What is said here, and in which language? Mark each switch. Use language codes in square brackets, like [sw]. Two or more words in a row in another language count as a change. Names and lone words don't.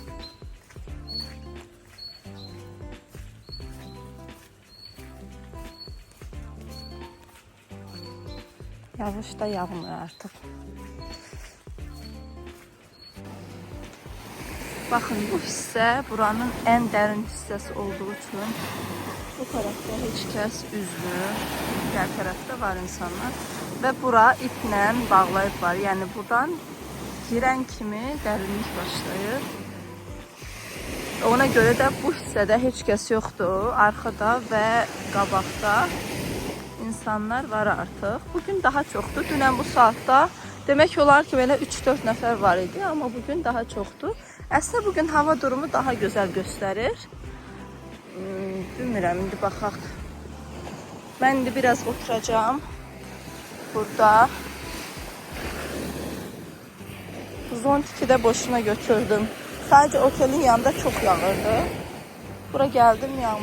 [tr] Yağış da yağmıyor artık. Bakın bu hissə buranın en derin hissəsi olduğu için bu tarafta [az] hiç kəs üzmür. [tr] Diğer tarafta var insanlar ve bura [az] iplə bağlayıblar. Yani buradan girən kimi dərinlik başlayır. Ona göre de bu hissədə heç kəs yoxdur. Arxada və qabaqda insanlar var artıq. Bugün daha çoxdur. Dünən bu saatda demək olar ki, belə 3-4 nəfər var idi, amma bugün daha çoxdur. Əslində bugün hava durumu daha gözəl göstərir. Bilmirəm, indi baxaq. Mən indi biraz oturacağım burada. [tr] Zontiki de boşuna götürdüm. Sadece otelin yanında çok yağırdı. Bura geldim yağmur.